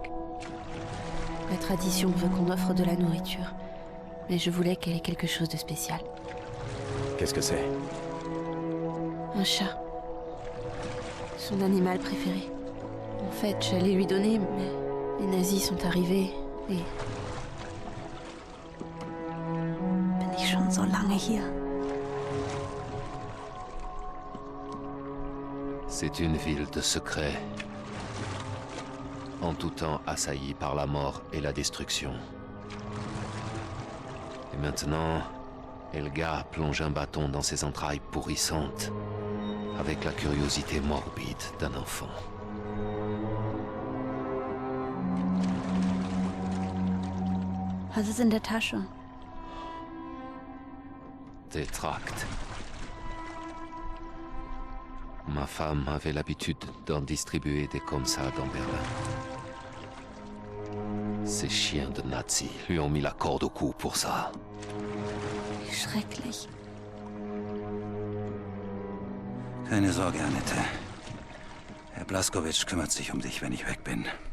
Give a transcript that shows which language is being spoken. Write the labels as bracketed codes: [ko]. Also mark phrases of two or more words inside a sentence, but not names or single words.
[fr] La tradition veut qu'on offre de la nourriture, mais je voulais qu'elle ait quelque chose de spécial. Qu'est-ce que c'est? Un chat. Son animal préféré. En fait, j'allais lui donner, mais les nazis sont arrivés et... [de] Bin ich schon so lange hier? [fr] C'est une ville de secrets, en tout temps assaillie par la mort et la destruction. Et maintenant, Helga plonge un bâton dans ses entrailles pourrissantes, avec la curiosité morbide d'un enfant. [de] Was ist in der Tasche? [fr] Des tracts. Ma femme avait l'habitude d'en distribuer des comme ça dans Berlin. Ces chiens de nazis lui ont mis la corde au cou pour ça. [de] Wie schrecklich. Keine Sorge, Annette. Herr Blaskowitsch kümmert sich um dich, wenn ich weg bin.